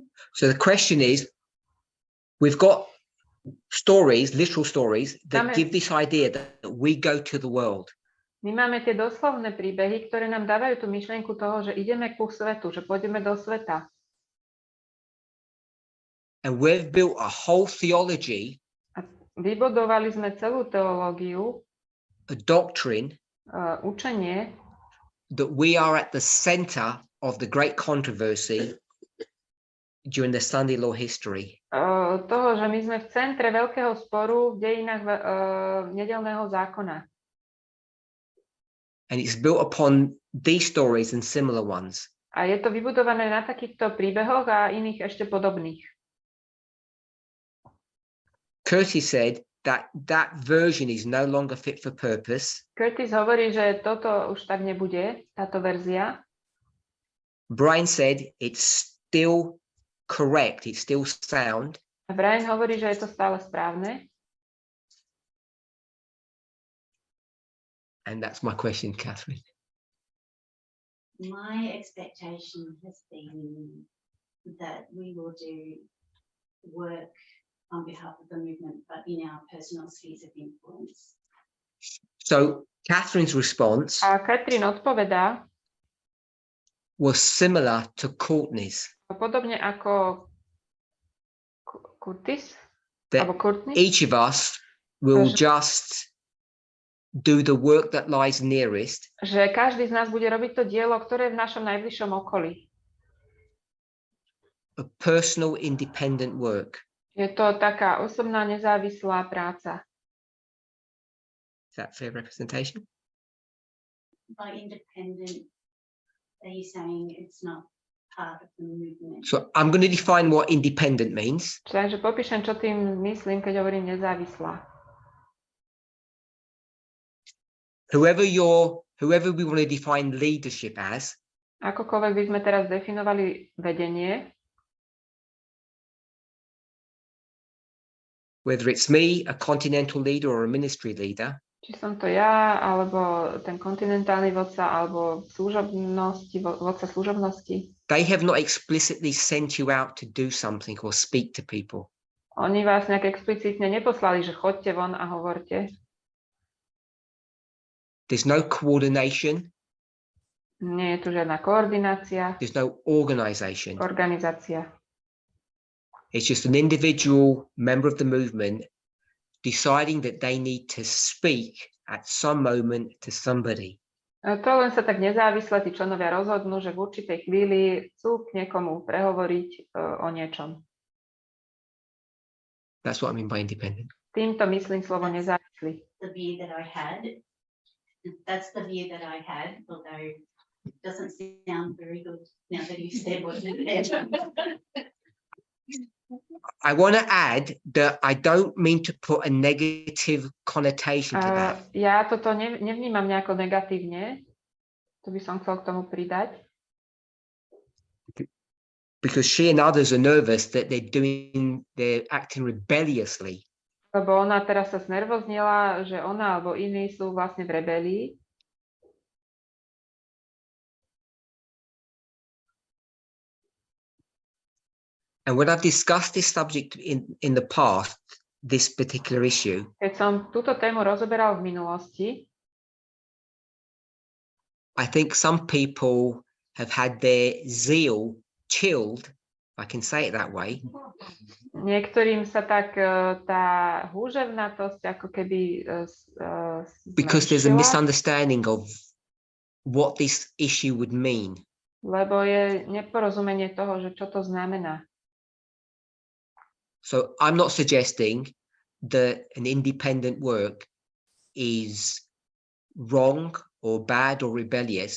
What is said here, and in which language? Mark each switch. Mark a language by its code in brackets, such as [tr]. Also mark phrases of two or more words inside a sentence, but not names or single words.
[en] So the question is, we've got stories, literal stories, that give this idea that we go to the world. [sk] My máme tie doslovné príbehy, ktoré nám dávajú tú myšlienku toho, že ideme ku svetu, že pôjdeme do sveta. [en] And we've built a whole theology, [sk] A vybudovali sme celú teológiu, [en] a doctrine, [sk] učenie, [en] that we are at the center of the great controversy during the Sunday law history. [sk] toho, že my sme v centre veľkého sporu v dejinách nedeľného zákona. [en] And it's built upon these stories and similar ones. [sk] A je to vybudované na takýchto príbehoch a iných ešte podobných. [en] Curtis said that version is no longer fit for purpose. [sk] Curtis hovorí, že toto už tak nebude, táto verzia. [en] Brian said it's still correct, it's still sound. [sk] A Brian hovorí, že je to stále správne. [en] And that's my question, Catherine. My expectation has been that we will do work on behalf of the movement, but in our personal spheres of influence. So Catherine's response [sk] A Katrin odpovedá, [en] was similar to Courtney's. [sk] podobne ako Curtis, [en] That [sk] alebo Courtney, [en] each of us will [sk] Že- [en] just do the work that lies nearest, [sk] že každý z nás bude robiť to dielo, ktoré je v našom najbližšom okolí. [en] a personal independent work. [sk] Je to taká osobná nezávislá práca. [en] Is that fair representation? By independent, are you saying it's not part of the movement? So I'm going to define what independent means. [sk] Takže popíšem, čo tým myslím, keď hovorím nezávislá. [en] Whoever we want to define leadership as, [sk] Akokoľvek by sme teraz definovali vedenie, [en] whether it's me, a continental leader or a ministry leader, [sk] či som to ja, alebo ten kontinentálny vodca, alebo vodca služobnosti, [en] they have not explicitly sent you out to do something or speak to people. [sk] oni vás nejak explicitne neposlali, že choďte von a hovorte. [en] There's no coordination, [sk] Nie je tu žiadna koordinácia, [en] there's no organization. [sk] organizácia. [en] It's just an individual member of the movement deciding that they need to speak at some moment to somebody. [sk] To len sa tak nezávisle tí členovia rozhodnú, že v určitej chvíli chcú k niekomu prehovoriť o niečom. [en] That's what I mean by independent. [sk] Týmto myslím slovo nezávislý. [en] The view that I had, that's the view that I had, although it doesn't sound very good now that you've said what you said. I want to add that I don't mean to put a negative connotation to that. [sk] Ja toto nevnímam nejako negatívne. To by som chcel k tomu pridať. [en] Because she and others are nervous that they're acting rebelliously. [sk] Lebo ona teraz sa znervoznila, že ona alebo iní sú vlastne v rebelii. [en] And when I've discussed this subject in the past, this particular issue, [sk] Keď som túto tému rozoberal v minulosti, [en] I think some people have had their zeal chilled, if I can say it that way, [sk] niektorým sa tak tá húževnatosť ako keby [en] because there's a [sk] zmenšila, [en] misunderstanding of what this issue would mean. [sk] lebo je neporozumenie toho, že čo to znamená. [en] So I'm not suggesting that an independent work is wrong or bad or rebellious.